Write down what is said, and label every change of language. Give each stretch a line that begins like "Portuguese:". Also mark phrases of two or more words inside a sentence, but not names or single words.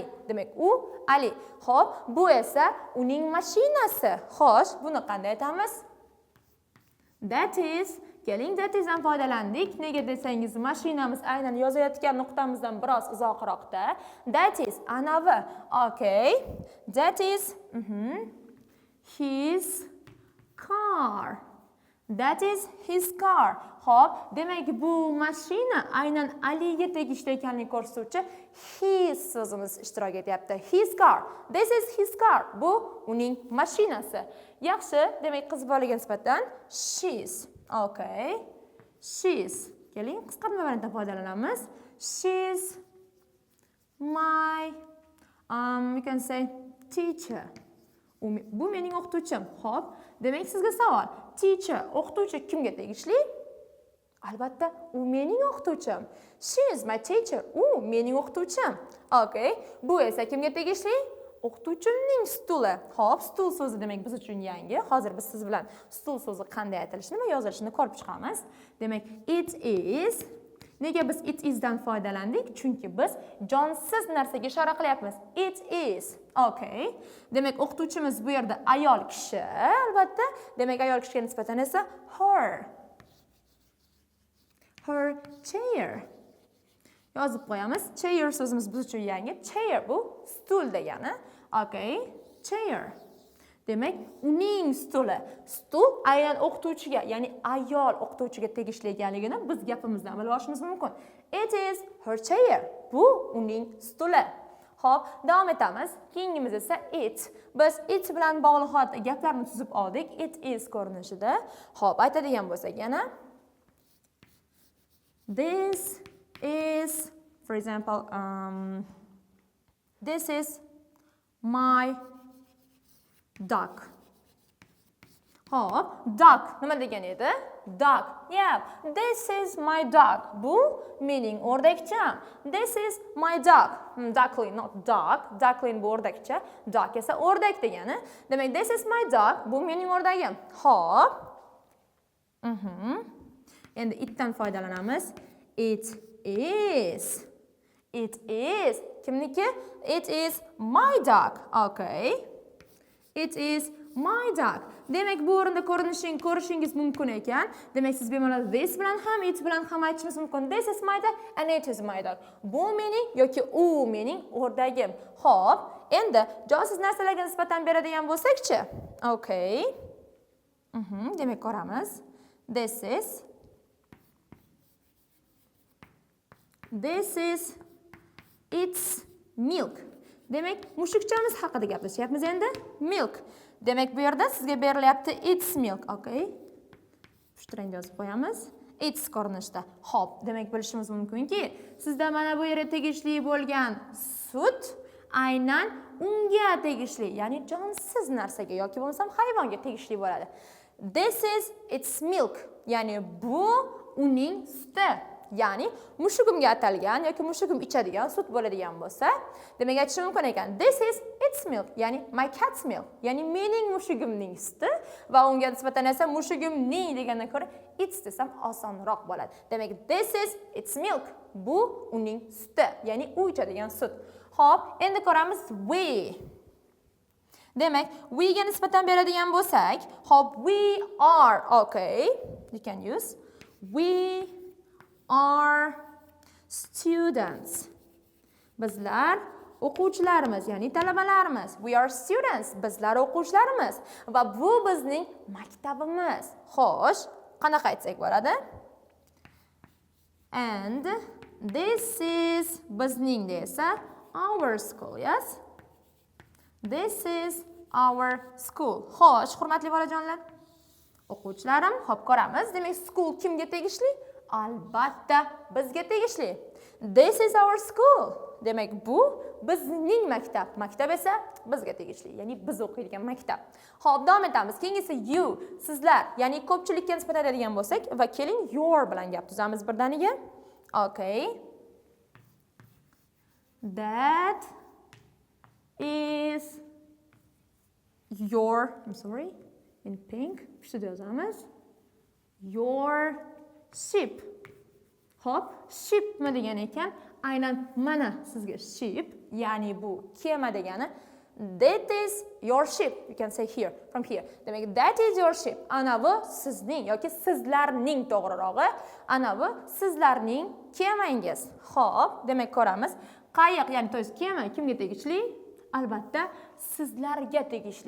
Uzbek: Demak, u Ali. Xo'p, bu esa uning mashinasi. Xo'sh, buni qanday aytamiz?
English: That is,
Uzbek: keling,
English: that is
Uzbek: dan foydalandik. Nega desangiz, mashinamiz aynan yozayotgan nuqtamizdan biroz uzoqroqda.
English: That is anavi. Okay. That is his car. That is his car.
Uzbek: Xo'p, demak bu mashina aynan Aliga tegishli ekanligini ko'rsatuvchi his so'zimiz ishtirok etyapti.
English: His car. This is his car.
Uzbek: Bu uning mashinasi. Yaxshi, demak qiz bolaga nisbatan she's.
English: Okay. She's.
Uzbek: Keling, qisqartma variantdan foydalanamiz.
English: She's my you can say teacher.
Uzbek: Bu mening o'qituvchim. Xo'p, demak sizga savol. Teacher, o'qituvchi kimga tegishli? Albatta, u mening o'qituvchim.
English: She is my teacher.
Uzbek: U mening o'qituvchim. Okay. Bu esa kimga tegishli? O'qituvchimning stuli. Xo'p, stul so'zi demak biz uchun yangi. Hozir biz siz bilan stul so'zi qanday aytilishini va yozilishini ko'rib chiqamiz. Demak,
English: it is.
Uzbek: Nega biz
English: it is
Uzbek: dan foydalandik? Chunki biz jonsiz narsaga ishora qilyapmiz.
English: It is. Okay.
Uzbek: Demak, o'qituvchimiz bu yerda ayol kishi, albatta. Demak, ayol kishiga nisbatan esa her.
English: Her chair.
Uzbek: Yozib qo'yamiz. Chair so'zimiz biz uchun yangi. Chair bu stul degani. Okay. Chair. Demak, uning stuli. Stul aynan o'qituvchiga, ya'ni ayol o'qituvchiga tegishli ekanligini biz gapimizdan bilib olishimiz mumkin.
English: It is her chair.
Uzbek: Bu uning stuli. Xo'p, davom etamiz. Keyingimiz esa it. Biz it bilan bog'liq gaplarni tuzib oldik.
English: It is
Uzbek: ko'rinishida. Xo'p, aytadigan bo'lsak yana
English: this is, for example, this is my duck.
Uzbek: Hop, duck. Nima degan edi?
English: Duck. Yeah, this is my duck.
Uzbek: Bu mening o'rdakcham.
English: This is my duck. Duckling, not duck.
Uzbek: Duckling bu o'rdakcha. Duck esa o'rdak degani. Demak,
English: this is my duck.
Uzbek: Bu mening o'rdagim. Hop. Endi itdan foydalanamiz.
English: It is. It is. Kimniki? It is my duck. Okay. It is my duck.
Uzbek: Demak, bu o'rinda ko'rishingiz mumkin ekan. Demak, siz bemalol this bilan ham, it bilan ham aytishingiz mumkin.
English: This is my duck and it is my duck.
Uzbek: Bu mening yoki u mening o'rdagim. Xo'p, endi jonsiz narsalarga nisbatan beradigan bo'lsak-chi. Okay. Demak, ko'ramiz.
English: This is its milk.
Uzbek: Demak, mushukchamiz haqida gaplashyapmiz endi.
English: Milk.
Uzbek: Demak, bu yerda sizga berilyapti
English: its milk, okay?
Uzbek: Pushtirang yozib qo'yamiz. Its ko'rinishda. Xo'p, demak bilishimiz mumkinki, sizda mana bu yerga tegishli bo'lgan sut aynan unga tegishli, ya'ni jonsiz narsaga yoki bo'lmasam hayvonga tegishli bo'ladi.
English: This is its milk,
Uzbek: ya'ni bu uning suti. Ya'ni mushugimga atalgan yoki mushugim ichadigan sut bo'ladigan bo'lsa, demak aytishim mumkin ekan.
English: This is its milk, ya'ni my cat's milk,
Uzbek: ya'ni mening mushugimning suti va unga nisbatan esa mushugimning degandan ko'ra its desam osonroq bo'ladi. Demak,
English: this is its milk.
Uzbek: Bu uning suti, ya'ni u ichadigan sut. Xo'p, endi ko'ramiz we. Demak, we ga nisbatan beradigan bo'lsak, xo'p,
English: we are, okay. You can use we are students.
Uzbek: Bizlar o'quvchilarimiz, ya'ni talabalarimiz.
English: We are students.
Uzbek: Bizlar o'quvchilarimiz va bu bizning maktabimiz. Xo'sh, qanaqa aytsak bo'ladi?
English: And this is
Uzbek: bizning desa
English: our school, yes? This is our school.
Uzbek: Xo'sh, hurmatli bolajonlar, o'quvchilarim, xo'p ko'ramiz. Demak, school kimga tegishli? Albatta, bizga tegishli.
English: This is our school.
Uzbek: Demak, bu bizning maktab. Maktab esa bizga tegishli, ya'ni biz o'qiydigan maktab. Xo'p, davom etamiz. Keyingisi you, sizlar, ya'ni ko'pchilikka nisbatan aytadigan bo'lsak va keling your bilan gap tuzamiz birdaniga.
English: Okay. That is your, I'm sorry, in pink.
Uzbek: Shuni yozamiz.
English: Your sheep.
Uzbek: Hop, sheep nima degan ekan? Aynan mana sizga sheep, ya'ni bu kema degani.
English: That is your sheep. You can say here, from here. Demak, that is your sheep.
Uzbek: Ana bu sizning yoki sizlarning to'g'rirog'i. Ana bu sizlarning kemangiz. Hop, demak ko'ramiz. Qayiq, ya'ni to kema kimga tegishli? Albatta, sizlarga tegishli.